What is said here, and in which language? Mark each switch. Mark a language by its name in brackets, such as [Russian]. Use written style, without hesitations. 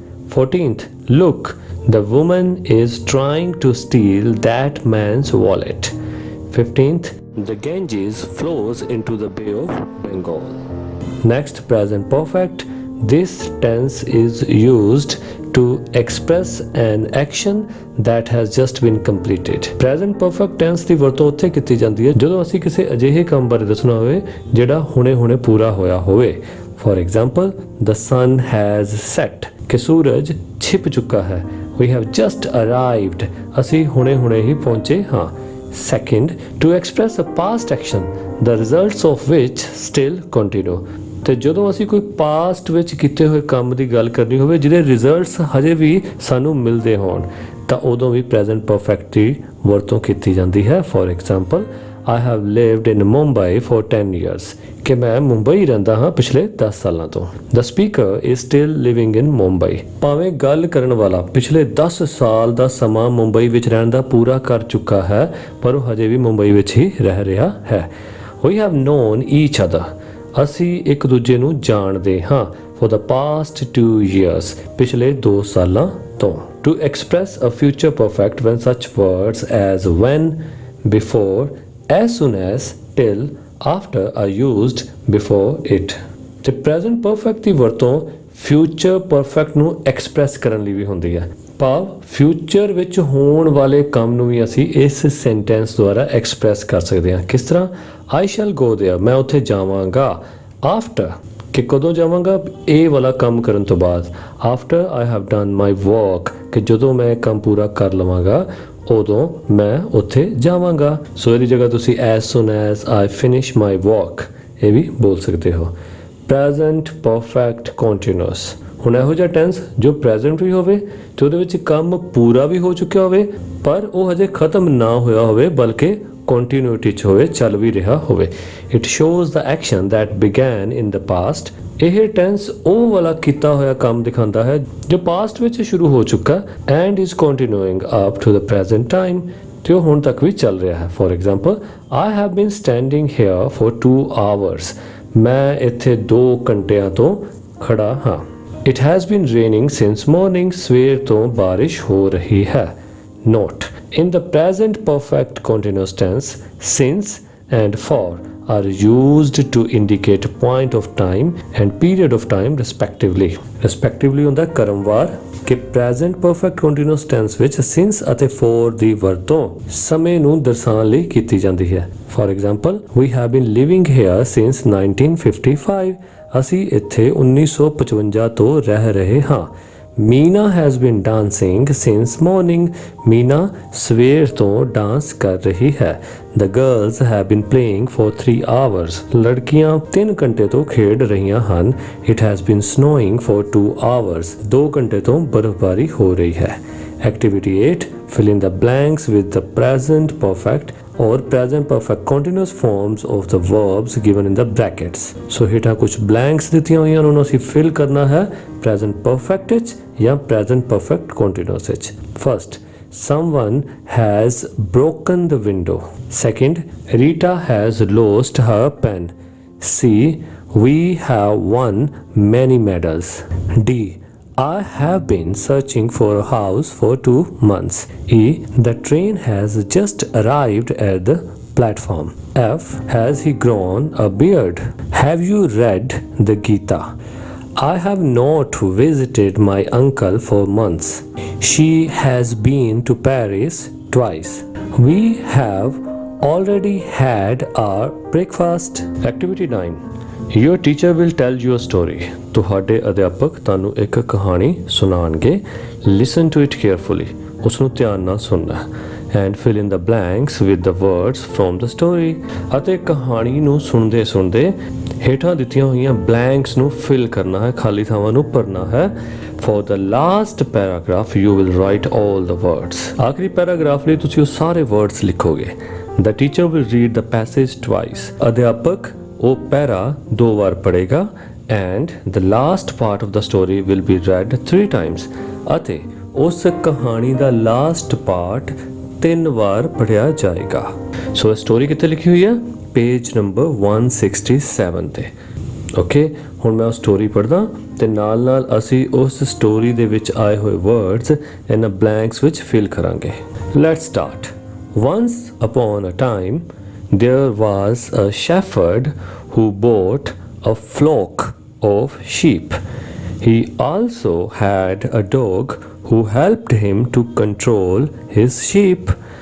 [English] 14th, look, the woman is trying to steal that man's wallet। 15th, the Ganges flows into the Bay of Bengal। Next, present perfect. This tense is used to express an action that has just been completed। [Punjabi] Present perfect tense ਦੀ ਵਰਤੋਂ ਉੱਥੇ ਕੀਤੀ ਜਾਂਦੀ ਹੈ ਜਦੋਂ ਅਸੀਂ ਕਿਸੇ ਅਜਿਹੇ ਕੰਮ ਬਾਰੇ ਦੱਸਣਾ ਹੋਵੇ ਜਿਹੜਾ ਹੁਣੇ-ਹੁਣੇ ਪੂਰਾ ਹੋਇਆ ਹੋਵੇ। [English] For example, the sun has set [Punjabi] ਕਿ ਸੂਰਜ ਛਿਪ ਚੁੱਕਾ ਹੈ। [English] We have just arrived, [Punjabi] ਅਸੀਂ ਹੁਣੇ-ਹੁਣੇ ਹੀ ਪਹੁੰਚੇ ਹਾਂ। [English] Second, to express a past action, the results of which still continue। [Punjabi] ਤੇ ਜਦੋਂ ਅਸੀਂ ਕੋਈ ਪਾਸਟ ਵਿੱਚ ਕੀਤੇ ਹੋਏ ਕੰਮ ਦੀ ਗੱਲ ਕਰਨੀ ਹੋਵੇ ਜਿਹਦੇ ਰਿਜ਼ਲਟਸ ਹਜੇ ਵੀ ਸਾਨੂੰ ਮਿਲਦੇ ਹੋਣ ਤਾਂ ਉਦੋਂ ਵੀ ਪ੍ਰੈਜ਼ੈਂਟ ਪਰਫੈਕਟ ਦੀ ਵਰਤੋਂ ਕੀਤੀ ਜਾਂਦੀ ਹੈ। [English] for example, I have lived in Mumbai for 10 years [Punjabi] ਕਿ ਮੈਂ ਮੁੰਬਈ ਰਹਿੰਦਾ ਹਾਂ ਪਿਛਲੇ 10 ਸਾਲਾਂ ਤੋਂ। [English] The speaker is still living in Mumbai। [Punjabi] ਭਾਵੇਂ ਗੱਲ ਕਰਨ ਵਾਲਾ ਪਿਛਲੇ 10 ਸਾਲ ਦਾ ਸਮਾਂ ਮੁੰਬਈ ਵਿੱਚ ਰਹਿਣ ਦਾ ਪੂਰਾ ਕਰ ਚੁੱਕਾ ਹੈ ਪਰ ਉਹ ਹਜੇ ਵੀ ਮੁੰਬਈ ਵਿੱਚ ਹੀ ਰਹਿ ਰਿਹਾ ਹੈ। [English] We have known each other, [Punjabi] ਅਸੀਂ ਇੱਕ ਦੂਜੇ ਨੂੰ ਜਾਣਦੇ ਹਾਂ। [English] For the past 2 years, [Punjabi] ਪਿਛਲੇ 2 ਸਾਲਾਂ ਤੋਂ। [English] To express a future perfect when such words as when, before, as soon as, till, after are used before it। [Punjabi] ਤੇ present perfect ਦੀ ਵਰਤੋਂ future perfect ਨੂੰ express ਕਰਨ ਲਈ ਵੀ ਹੁੰਦੀ ਹੈ। ਭਾਵ ਫਿਊਚਰ ਵਿੱਚ ਹੋਣ ਵਾਲੇ ਕੰਮ ਨੂੰ ਵੀ ਅਸੀਂ ਇਸ ਸੈਂਟੈਂਸ ਦੁਆਰਾ ਐਕਸਪ੍ਰੈਸ ਕਰ ਸਕਦੇ ਹਾਂ। ਕਿਸ ਤਰ੍ਹਾਂ? [English] I shall go there, [Punjabi] ਮੈਂ ਉੱਥੇ ਜਾਵਾਂਗਾ। After ਕਿ ਕਦੋਂ ਜਾਵਾਂਗਾ? ਇਹ ਵਾਲਾ ਕੰਮ ਕਰਨ ਤੋਂ ਬਾਅਦ। [English] After I have done my work [Punjabi] ਕਿ ਜਦੋਂ ਮੈਂ ਕੰਮ ਪੂਰਾ ਕਰ ਲਵਾਂਗਾ ਉਦੋਂ ਮੈਂ ਉੱਥੇ ਜਾਵਾਂਗਾ। ਸੋ ਇਹਦੀ ਜਗ੍ਹਾ ਤੁਸੀਂ [English] as soon as I finish my work [Punjabi] ਇਹ ਵੀ ਬੋਲ ਸਕਦੇ ਹੋ। Present perfect continuous, ਹੁਣ ਇਹੋ ਜਿਹਾ ਟੈਂਸ ਜੋ ਪ੍ਰੈਜ਼ੈਂਟ ਵੀ ਹੋਵੇ ਤੇ ਉਹਦੇ ਵਿੱਚ ਕੰਮ ਪੂਰਾ ਵੀ ਹੋ ਚੁੱਕਿਆ ਹੋਵੇ ਪਰ ਉਹ ਹਜੇ ਖਤਮ ਨਾ ਹੋਇਆ ਹੋਵੇ ਬਲਕਿ ਕੰਟੀਨਿਊਟੀ 'ਚ ਹੋਵੇ, ਚੱਲ ਵੀ ਰਿਹਾ ਹੋਵੇ। [English] It shows the action that began in the past. [Punjabi] ਇਹ ਟੈਂਸ ਉਹ ਵਾਲਾ ਕੀਤਾ ਹੋਇਆ ਕੰਮ ਦਿਖਾਉਂਦਾ ਹੈ ਜੋ ਪਾਸਟ ਵਿੱਚ ਸ਼ੁਰੂ ਹੋ ਚੁੱਕਾ [English] and is continuing up to the present time [Punjabi] ਤੇ ਉਹ ਹੁਣ ਤੱਕ ਵੀ ਚੱਲ ਰਿਹਾ ਹੈ। [English] for example, I have been standing here for 2 hours, [Punjabi] ਮੈਂ ਇੱਥੇ 2 ਘੰਟਿਆਂ ਤੋਂ ਖੜਾ ਹਾਂ। [English] It has been raining since morning, [Punjabi] ਸਵੇਰ ਤੋਂ ਬਾਰਿਸ਼ ਹੋ ਰਹੀ ਹੈ। [English] Note, in the present perfect continuous tense, since and for are used to indicate point of time and period of time respectively। [Punjabi] respectively ਹੁੰਦਾ ਕਰਮਵਾਰ ਕਿ present perfect continuous tense ਵਿੱਚ since ਅਤੇ for ਦੀ ਵਰਤੋਂ ਸਮੇਂ ਨੂੰ ਦਰਸਾਉਣ ਲਈ ਕੀਤੀ ਜਾਂਦੀ ਹੈ। [English] For example, we have been living here since 1955, [Punjabi] ਅਸੀਂ ਇੱਥੇ 1955 ਤੋਂ ਰਹਿ ਰਹੇ ਹਾਂ। [English] Meena has been dancing since morning, [Punjabi] Meena ਸਵੇਰ ਤੋਂ ਡਾਂਸ ਕਰ ਰਹੀ ਹੈ। [English] The girls have been playing for 3 hours, [Punjabi] ਲੜਕੀਆਂ 3 ਘੰਟੇ ਤੋਂ ਖੇਡ ਰਹੀਆਂ ਹਨ। [English] It has been snowing for 2 hours, [Punjabi] 2 ਘੰਟੇ ਤੋਂ ਬਰਫ਼ਬਾਰੀ ਹੋ ਰਹੀ ਹੈ। [English] Activity 8, fill in the blanks with the present perfect or present perfect continuous forms of the verbs given in the brackets। [Punjabi] ਸੋ ਹੇਠਾਂ ਕੁਝ blanks ਦਿੱਤੀਆਂ ਹੋਈਆਂ ਉਹਨਾਂ ਨੂੰ ਅਸੀਂ fill ਕਰਨਾ ਹੈ present perfect ਵਿੱਚ ਜਾਂ present perfect continuous ਵਿੱਚ। [English] First, someone has broken the window। Second, Rita has lost her pen। C, we have won many medals। D, I have been searching for a house for 2 months. E. The train has just arrived at the platform. F. Has he grown a beard? Have you read the Gita? I have not visited my uncle for months. She has been to Paris twice. We have already had our breakfast. Activity 9. Your teacher will tell you a story. [Punjabi] ਤੁਹਾਡੇ ਅਧਿਆਪਕ ਤੁਹਾਨੂੰ ਇੱਕ ਕਹਾਣੀ ਸੁਣਾਉਣਗੇ. [English] Listen to it carefully. [Punjabi] ਉਸ ਨੂੰ ਧਿਆਨ ਨਾਲ ਸੁਣਨਾ [English] and fill in the blanks with the words from the story. [Punjabi] ਅਤੇ ਕਹਾਣੀ ਨੂੰ ਸੁਣਦੇ ਹੇਠਾਂ ਦਿੱਤੀਆਂ ਹੋਈਆਂ ਬਲੈਂਕਸ ਨੂੰ ਫਿਲ ਕਰਨਾ ਹੈ, ਖਾਲੀ ਥਾਵਾਂ ਨੂੰ ਭਰਨਾ ਹੈ. [English] For the last paragraph you will write all the words. [Punjabi] ਆਖਰੀ ਪੈਰਾਗ੍ਰਾਫ ਲਈ ਤੁਸੀਂ ਉਹ ਸਾਰੇ words ਲਿਖੋਗੇ. [English] The teacher will read the passage twice. [Punjabi] ਅਧਿਆਪਕ ਉਹ ਪੈਰਾ 2 ਵਾਰ ਪੜ੍ਹੇਗਾ [English] and the last part of the story will be read 3 times. [Punjabi] ਅਤੇ ਉਸ ਕਹਾਣੀ ਦਾ ਲਾਸਟ ਪਾਰਟ 3 ਵਾਰ ਪੜ੍ਹਿਆ ਜਾਏਗਾ. ਸੋ ਇਹ ਸਟੋਰੀ ਕਿੱਥੇ ਲਿਖੀ ਹੋਈ ਹੈ? ਪੇਜ ਨੰਬਰ 167 ਤੇ. ਓਕੇ, ਹੁਣ ਮੈਂ ਉਹ ਸਟੋਰੀ ਪੜ੍ਹਦਾ ਤੇ ਨਾਲ ਅਸੀਂ ਉਸ ਸਟੋਰੀ ਦੇ ਵਿੱਚ ਆਏ ਹੋਏ ਵਰਡਸ ਇਹਨਾਂ ਬਲੈਂਕਸ ਵਿੱਚ ਫਿਲ ਕਰਾਂਗੇ. [English] Let's start. Once upon a time there was a shepherd who bought a flock of sheep. He also had a dog who helped him to control his sheep.